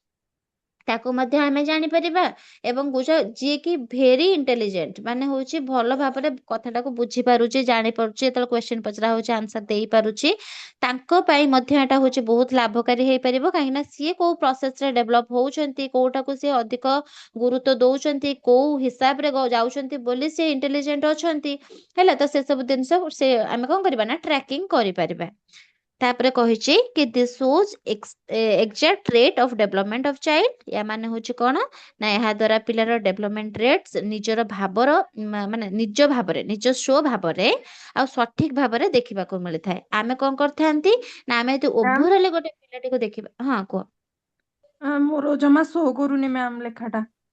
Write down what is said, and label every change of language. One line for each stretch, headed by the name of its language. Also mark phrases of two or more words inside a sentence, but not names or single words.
Odia: ତାକୁ ମଧ୍ୟ ଆମେ ଜାଣିପାରିବା ଏବଂ ଯିଏକି
English: very intelligent
Odia: ମାନେ ହଉଛି ଭଲ ଭାବରେ କଥାଟାକୁ ବୁଝିପାରୁଛି ଜାଣିପାରୁଛି ଯେତେବେଳେ କ୍ୱେଶ୍ଚିନ୍ ପଚରା ହଉଛି ଆନ୍ସର ଦେଇପାରୁଛି ତାଙ୍କ ପାଇଁ ମଧ୍ୟ ଏଟା ହଉଛି ବହୁତ ଲାଭକାରୀ ହେଇପାରିବ କାହିଁକି ନା ସିଏ କୋଉ ପ୍ରୋସେସରେ ଡେଭଲପ ହଉଛନ୍ତି କୋଉଟାକୁ ସିଏ ଅଧିକ ଗୁରୁତ୍ୱ ଦଉଛନ୍ତି କୋଉ ହିସାବରେ ଯାଉଛନ୍ତି ବୋଲି ସେ ଇଣ୍ଟେଲିଜେଣ୍ଟ ଅଛନ୍ତି ହେଲା ତ ସେ ସବୁ ଜିନିଷ ସେ ଆମେ କଣ କରିବା ନା ଟ୍ରାକିଂ କରିପାରିବା ତାପରେ କହିଛି କି
English: this shows exact rate of development of child
Odia: ୟା ମାନେ ହଉଛି କଣ ନା ଏହା ଦ୍ୱାରା ପିଲାର
English: development rate
Odia: ନିଜର ଭାବର ମାନେ ନିଜ ଭାବରେ ନିଜସ୍ୱ ଭାବରେ ଆଉ ସଠିକ ଭାବରେ ଦେଖିବାକୁ ମିଳିଥାଏ ଆମେ କଣ କରିଥାନ୍ତି ନା ଆମେ ଯଦି ମ୍ୟାମ୍ ଓଭରାଲି ଗୋଟେ ପିଲାଟିକୁ ଦେଖିବା ହଁ କୁହ ମୋର ଜମା ଶୋ କରୁନି ମ୍ୟାମ୍ ଲେଖାଟା